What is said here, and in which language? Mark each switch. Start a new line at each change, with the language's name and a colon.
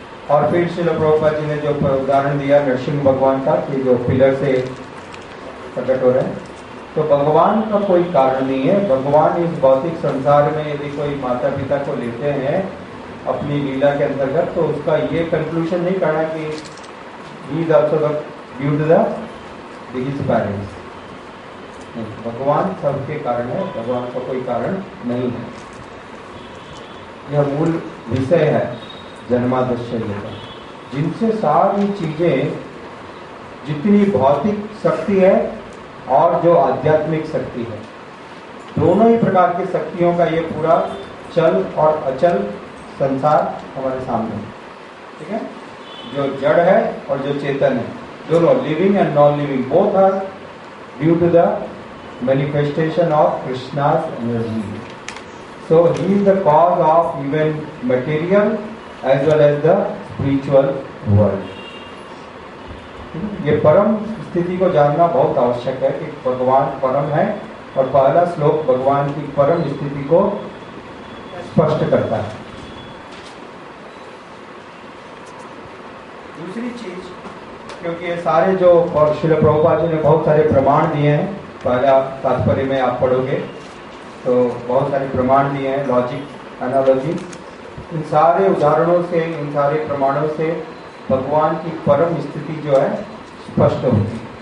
Hindi: और फिर श्रील प्रभुपाद जी ने जो उदाहरण दिया नरसिंह भगवान का कि जो पिलर से प्रकट हो रहे हैं, तो भगवान का कोई कारण नहीं है। भगवान इस भौतिक संसार में यदि कोई माता पिता को लेते हैं अपनी लीला के अंतर्गत, तो उसका ये कंक्लूजन नहीं करना कि
English: He is also due to his parents.
Hindi: भगवान सबके कारण है, भगवान का कोई कारण नहीं है। यह मूल विषय है जन्मादशल्य का, जिनसे सारी चीजें, जितनी भौतिक शक्ति है और जो आध्यात्मिक शक्ति है, दोनों ही प्रकार की शक्तियों का ये पूरा चल और अचल संसार हमारे सामने है। ठीक है, जो जड़ है और जो चेतन है, दोनों
English: Living and non living, both are due to the manifestation of Krishna's energy. So he is the cause of even material as well as the spiritual world.
Hindi: ये परम स्थिति को जानना बहुत आवश्यक है कि भगवान परम है, और पहला श्लोक भगवान की परम स्थिति को स्पष्ट करता है। दूसरी चीज, क्योंकि ये सारे जो श्रील प्रभुपाद जी ने बहुत सारे प्रमाण दिए हैं, पहला तात्पर्य में आप पढ़ोगे तो बहुत सारे प्रमाण दिए हैं, लॉजिक, एनालॉजी, इन सारे उदाहरणों से, इन सारे प्रमाणों से भगवान की परम स्थिति जो है स्पष्ट होती है।